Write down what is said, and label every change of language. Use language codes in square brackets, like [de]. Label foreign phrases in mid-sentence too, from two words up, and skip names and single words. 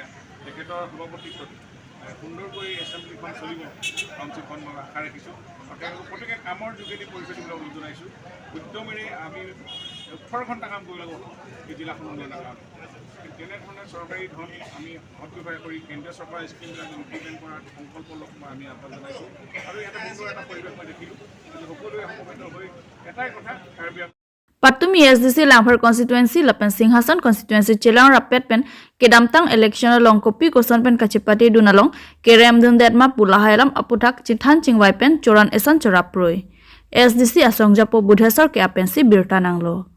[as] তেখেতৰ সভাপতিত্বত সুন্দৰকৈ এছেম্বলিখন চলিব কাউন্সিলখন মই আশা ৰাখিছোঁ আৰু তেওঁলোকে প্ৰত্যেকে কামৰ যোগেদি পৰিচয় দিবলৈ অনুৰোধ জনাইছোঁ উদ্যমেৰে আমি ১৮ ঘণ্টা কাম কৰিব লাগিব এই জিলাখন উন্নয়নৰ কাৰণে তেনেধৰণে চৰকাৰী ধন আমি সদব্যৱহাৰ কৰি কেন্দ্ৰীয় চৰকাৰৰ স্কিমবিলাক ইমপ্লিমেণ্ট কৰাৰ সংকল্প ল'ব আমি আহ্বান জনাইছোঁ আৰু ইয়াতে সুন্দৰ এটা পৰিৱেশ মই দেখিলোঁ সকলোৱে সমবেত হৈ এটাই কথা কাৰ্বি [mjw] Patumi SDC Langphar constituency Lapen Singhasan constituency Chelang Rapet pen kedamtang election long kopi kosan pen kachipati dunalong kerem dun detma pulahailam aputak chithan chingwai pen choran esan choraproi SDC asongjapo budhesor ke apensi birtananglo